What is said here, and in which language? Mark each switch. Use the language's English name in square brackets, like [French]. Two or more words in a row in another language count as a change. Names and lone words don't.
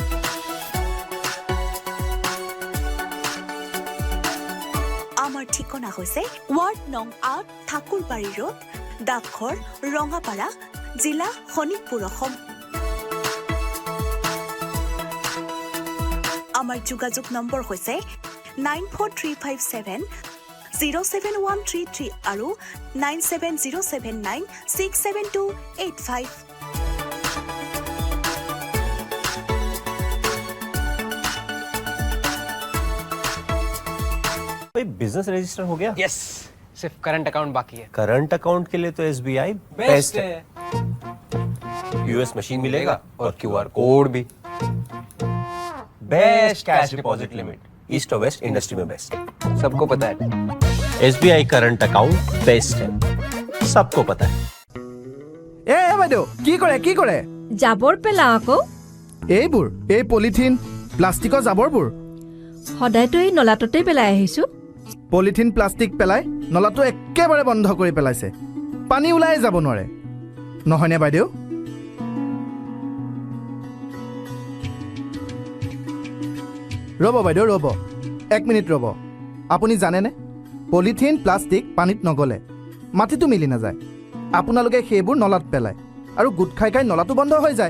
[Assamese] আমাৰ ঠিকনা হৈছে ৱাৰ্ড নং ৮ ঠাকুৰবাৰী ৰোড ডাকঘৰ ৰঙাপাৰা জিলা শোণিতপুৰ অসম আমাৰ যোগাযোগ নম্বৰ হৈছে 9435707133 আৰু 9707967285 [English] business register [Hindi] हो गया? यस, सिर्फ [English] current account [Hindi] बाकी है। [English] current account [Hindi] के लिए तो SBI बेस्ट है। [English] US machine [Hindi] मिलेगा और [English] QR code [Hindi] भी। [English] best cash deposit limit, [Hindi] ईस्ट और [English] west industry [Hindi] में बेस्ट। सबको पता है। [English] SBI current account best [Hindi] है, सबको पता है। [Assamese] এ বাইদেউ কি কৰে জাবৰ পেলা আকৌ এইবোৰ এই [English] polythene plastic [Assamese] জাবৰবোৰ সদায়তো এই নলাটোতে পেলাই আহিছো [English] polythene plastic [Assamese] পেলাই নলাটো একেবাৰে বন্ধ কৰি পেলাইছে পানী ওলাই যাব নোৱাৰে নহয়নে বাইদেউ ৰ'ব বাইদেউ ৰ'ব 1 মিনিট ৰ'ব আপুনি জানেনে [English] polythene plastic [Assamese] পানীত নগলে মাটিটো মিলি নাযায় আপোনালোকে সেইবোৰ নলাত পেলাই আৰু গুট খাই নলাটো বন্ধ হৈ যায়